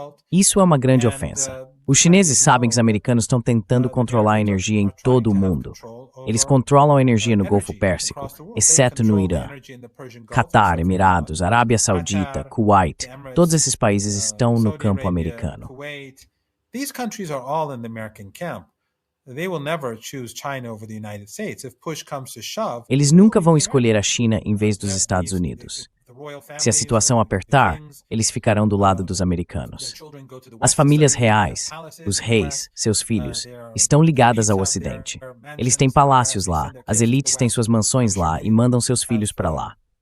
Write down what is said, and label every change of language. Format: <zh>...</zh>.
<pt>Isso é uma grande ofensa. Os chineses sabem que os americanos estão tentando controlar a energia em todo o mundo. Eles controlam a energia no Golfo Pérsico, exceto no Irã. Catar, Emirados, Arábia Saudita, Kuwait, todos esses países estão no campo americano.</pt> <en>These countries are all in the American camp. They will never choose China over the United States. If push comes to shove,</en> <pt>Eles nunca vão escolher a China em vez dos Estados Unidos. Se a situação apertar, eles ficarão do lado dos americanos. As famílias reais, os reis, seus filhos, estão ligadas ao Ocidente. Eles têm palácios lá, as elites têm suas mansões lá e mandam seus filhos para lá.</pt>